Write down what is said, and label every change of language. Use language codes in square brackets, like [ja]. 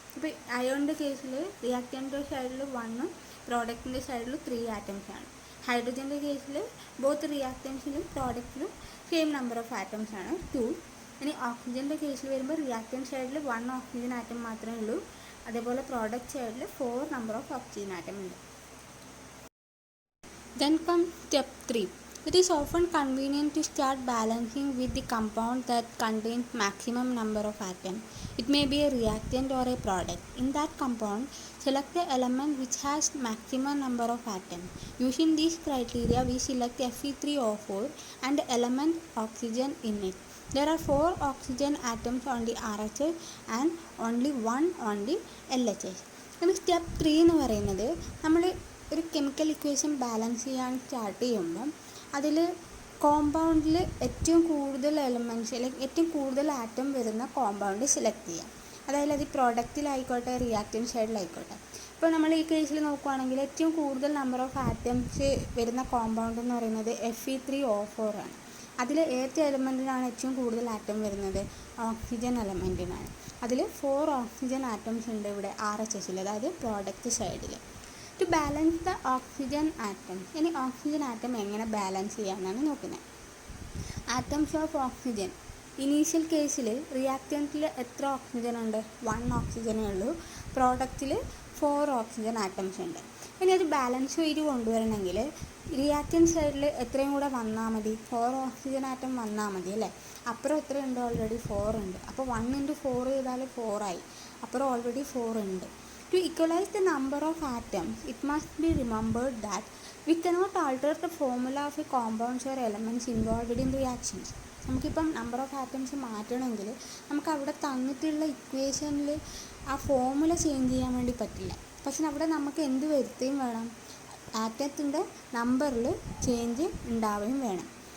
[ml] ഇപ്പോൾ അയോണിൻ്റെ കേസിൽ റിയാക്റ്റൻ്റെ സൈഡിൽ 1ഉം പ്രോഡക്റ്റിൻ്റെ സൈഡിൽ 3 ആറ്റംസ് ആണ്. ഹൈഡ്രജൻ്റെ കേസിൽ both റിയാക്റ്റൻസിലും പ്രോഡക്റ്റിലും same number of atoms ആണ്, 2. ഇനി ഓക്സിജൻ്റെ കേസിൽ വരുമ്പോൾ റിയാക്റ്റൻ സൈഡിൽ 1 ഓക്സിജൻ ആറ്റം മാത്രമേ ഉള്ളൂ, അതേപോലെ പ്രോഡക്റ്റ് സൈഡിൽ 4 നമ്പർ ഓഫ് ഓക്സിജൻ ആറ്റം ഉണ്ട്. [en] Then comes step 3. It is often convenient to start balancing with the compound that contains maximum number of atoms. It may be a reactant or a product. In that compound, select the element which has maximum number of atoms. Using these criteria, we select Fe3O4 and the element oxygen in it. There are 4 oxygen atoms on the RHS and only 1 on the LHS. [ml] ഇനി step 3 എന്ന് പറയുന്നത്, നമ്മൾ ഒരു chemical equation balance ചെയ്യാൻ start ചെയ്യുമ്പം അതിൽ കോമ്പൗണ്ടിൽ ഏറ്റവും കൂടുതൽ എലമെൻറ്റ്സ് അല്ലെങ്കിൽ ഏറ്റവും കൂടുതൽ ആറ്റം വരുന്ന കോമ്പൗണ്ട് സെലക്ട് ചെയ്യാം. അതായത് അത് പ്രോഡക്റ്റിലായിക്കോട്ടെ റിയാക്റ്റൻ സൈഡിലായിക്കോട്ടെ. ഇപ്പോൾ നമ്മൾ ഈ കേസിൽ നോക്കുകയാണെങ്കിൽ ഏറ്റവും കൂടുതൽ നമ്പർ ഓഫ് ആറ്റംസ് വരുന്ന കോമ്പൗണ്ട് എന്ന് പറയുന്നത് Fe3O4 ആണ്. അതിൽ ഏത് എലമെൻറ്റിനാണ് ഏറ്റവും കൂടുതൽ ആറ്റം വരുന്നത്, ഓക്സിജൻ എലമെൻറ്റിനാണ്. അതിൽ 4 ഓക്സിജൻ ആറ്റംസ് ഉണ്ട് ഇവിടെ RHSൽ, അതായത് പ്രോഡക്റ്റ് സൈഡിൽ. [en] to balance the oxygen atom, [ml] ഇനി ഓക്സിജൻ ആറ്റം എങ്ങനെ ബാലൻസ് ചെയ്യാമെന്നാണ് നോക്കുന്നത്. ആറ്റംസ് ഓഫ് ഓക്സിജൻ, ഇനീഷ്യൽ കേസിൽ റിയാക്റ്റൻറ്റിൽ എത്ര ഓക്സിജൻ ഉണ്ട്, 1 ഓക്സിജനേ ഉള്ളൂ, പ്രോഡക്റ്റിൽ 4 ഓക്സിജൻ ആറ്റംസ് ഉണ്ട്. ഇനി അത് ബാലൻസ് ചെയ്ത് കൊണ്ടുവരണമെങ്കിൽ റിയാക്റ്റൻ സൈഡിൽ എത്രയും കൂടെ വന്നാൽ മതി, 4 ഓക്സിജൻ ആറ്റം വന്നാൽ മതി അല്ലേ. അപ്പുറം എത്രയുണ്ട്, ഓൾറെഡി 4 ഉണ്ട്. അപ്പോൾ 1 × 4 ചെയ്താൽ 4 ആയി, അപ്പുറം ഓൾറെഡി 4 ഉണ്ട്. [en] To equalize the number of atoms, it must be remembered that we cannot alter the formula of a compounds or elements involved in reactions. [ml] നമുക്കിപ്പം നമ്പർ ഓഫ് ആറ്റംസ് മാറ്റണമെങ്കിൽ നമുക്ക് അവിടെ തന്നിട്ടുള്ള ഇക്വേഷനിൽ ആ ഫോമുല ചേഞ്ച് ചെയ്യാൻ വേണ്ടി പറ്റില്ല. പക്ഷെ അവിടെ നമുക്ക് എന്ത് വരുത്തുകയും വേണം, ആറ്റത്തിൻ്റെ നമ്പറിൽ ചേഞ്ച് ഉണ്ടാവുകയും വേണം.